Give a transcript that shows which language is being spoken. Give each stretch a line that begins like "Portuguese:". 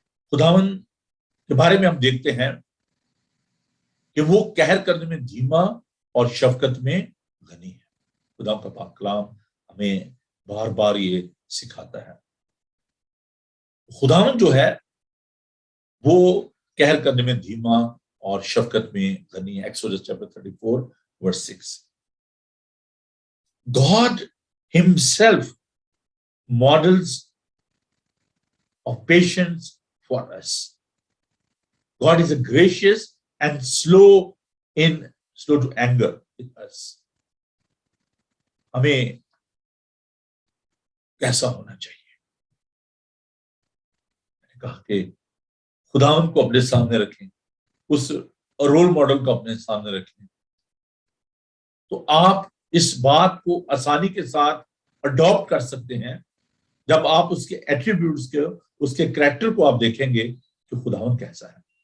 Urdu: خداوند کے بارے میں ہم دیکھتے ہیں کہ وہ قہر کرنے میں دھیما اور شفقت میں غنی ہے. خدا کا پاک کلام ہمیں بار بار یہ سکھاتا ہے. خداوند جو ہے وہ قہر کرنے میں دھیما اور شفقت میں غنی ہے.
English: Exodus chapter 34 verse 6. God himself models of patience for us. God is a gracious and slow to anger with us.
Urdu: ہمیں کیسا ہونا چاہیے؟ میں نے کہا کہ خداوند کو اپنے سامنے رکھیں، اس رول ماڈل کو اپنے سامنے رکھیں، تو آپ اس بات کو آسانی کے ساتھ اڈاپٹ کر سکتے ہیں جب آپ اس کے ایٹریبیوٹس کے، اس کے کریکٹر کو آپ دیکھیں گے کہ خداوند کیسا ہے.